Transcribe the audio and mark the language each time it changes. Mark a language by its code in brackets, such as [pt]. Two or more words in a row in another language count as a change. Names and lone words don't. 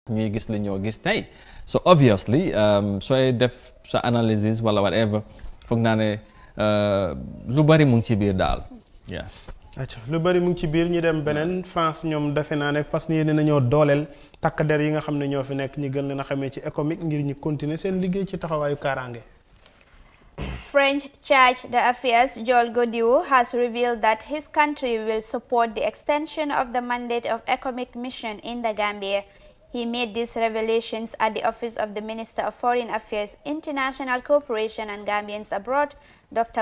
[wo] ñuy gis li ñoo gis tey [en] so obviously [wo] sooy def sa analysis wala whatever foog naa ne lu bari mu ngi ci biir daal yeah. lu bari mu ngi ci biir ñu dem beneen France ñoom defe naa ne fas yéene nañoo dooleel takk der yi nga xam ne ñoo fi nekk ñi gën leen a xamee ci économique ngir ñu continuer seen liggéey ci taxawaayu kaaraange. [en] French Charge d'Affaires Joël Gaudiou has revealed that his country will support the extension of the mandate of ECOMIC mission in the Gambia. He made these revelations at the office of the Minister of Foreign Affairs, International Cooperation and Gambians Abroad, Dr.